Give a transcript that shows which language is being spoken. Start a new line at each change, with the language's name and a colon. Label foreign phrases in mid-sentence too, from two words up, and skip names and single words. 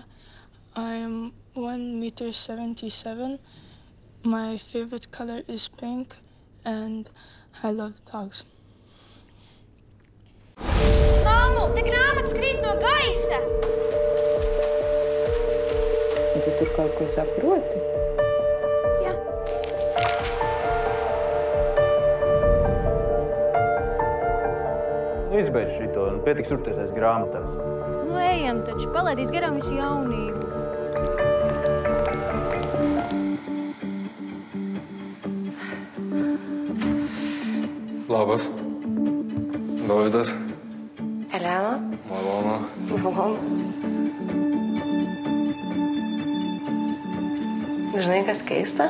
English: I am 1.77 m. My favorite color is pink, and I love dogs.
Latvian: Māmu, te grāmatas krīt no gaisa! Un tu tur kaut ko saproti? Jā. Izbeidz šito un pietiks urties aiz grāmatās. Nu, ejam taču, palaidīs garām visu jaunību.
Lithuanian: Labas. Dovydas. Elena. Malonu. Malonu. Žinai, kas keista?